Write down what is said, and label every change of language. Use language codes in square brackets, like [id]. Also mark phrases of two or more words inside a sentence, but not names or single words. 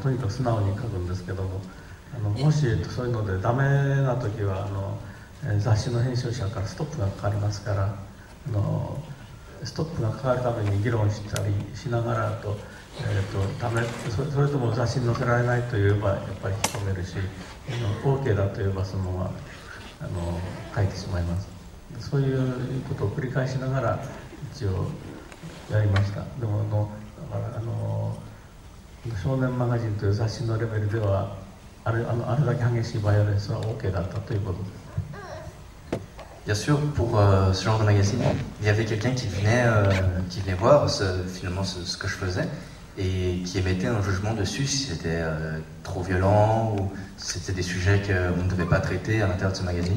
[ja] とにかく素直に書くんですけども、もしそういうのでダメな時は雑誌の編集者からストップがかかりますから、ストップがかかるために議論したりしながらダメ、それとも雑誌に載せられないといえばやっぱり引き止めるし、OK だといえばそのまま書いてしまいます。そういうことを繰り返しながら一応やりました。でもだから少年マガジンという雑誌のレベルではあれだけ激しいバイオレンスは OK だったということです。 [fr] Bien sûr, pour ce genre de magazine, il y avait quelqu'un qui venait voir finalement ce que je faisais et qui émettait un jugement dessus si c'était trop violent ou si c'était des sujets qu'on ne devait pas traiter à l'intérieur de ce magazine.